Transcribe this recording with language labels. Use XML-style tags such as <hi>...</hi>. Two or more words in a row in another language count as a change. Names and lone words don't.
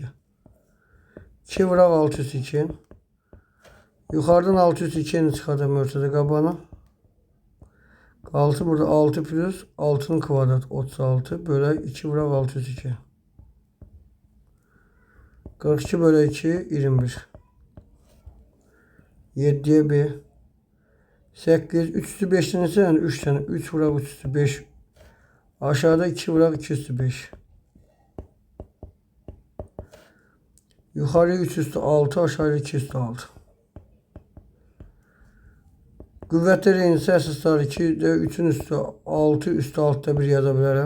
<az>2 vuraq 6 üstü 2n. Yukarıdan 6 üstü 2'ni çıxardım ortada qabanı. Qaldı burada 6 plus 6'nın kvadrat 36 bölə 2 vuraq 6 üstü 2. 42 bölə 2 21.</az> <tr>7'ye 1. 8 3 üstü 5'ten ise yani 3 tane 3 vuraq 3 üstü 5.</tr> <az>Aşağıda 2 vuraq 2 üstü 5.</az> <tr>Yukarıya 3 üstü 6 aşağıya 2 üstü 6.</tr> <az>Qüvvətlər eynisi əsaslar 2'də 3'ün üstü 6 üstü 6'da 1 yaza bilərəm.</az>